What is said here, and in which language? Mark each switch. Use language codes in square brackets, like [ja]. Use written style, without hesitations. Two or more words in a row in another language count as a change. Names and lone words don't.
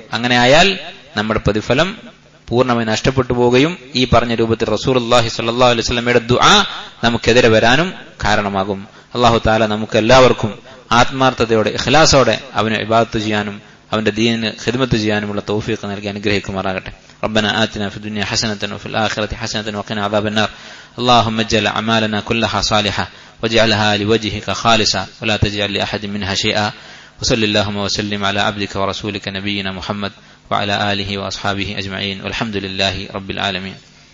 [ml] അങ്ങനെ ആയാൽ നമ്മുടെ പ്രതിഫലം പൂർണ്ണമായി നഷ്ടപ്പെട്ടു പോവുകയും ഈ പറഞ്ഞ രൂപത്തിൽ റസൂലുള്ളാഹി [ar] صلى الله عليه وسلم [ml] ദുആ നമുക്കെതിരെ വരാനും കാരണമാകും. [ar] الله تعالى [ml] നമുക്ക് എല്ലാവർക്കും ആത്മാർത്ഥതയോടെ ഇഖ്ലാസോടെ അവനെ ഇബാദത്ത് ചെയ്യാനും അവന്റെ ദീനിന് ഖിദ്മത്ത് ചെയ്യാനുമുള്ള തൗഫീഖ് നൽകി അനുഗ്രഹിക്കുമാറാകട്ടെ. [ar] ربنا آتنا في الدنيا حسنة وفي الآخرة حسنة وقنا عذاب النار. اللهم اجعل أعمالنا كلها صالحة واجعلها لوجهك خالصة ولا تجعل لأحد منها شيئا. وصل اللهم وسلم على عبدك ورسولك نبينا محمد وعلى آله وأصحابه أجمعين والحمد لله رب العالمين.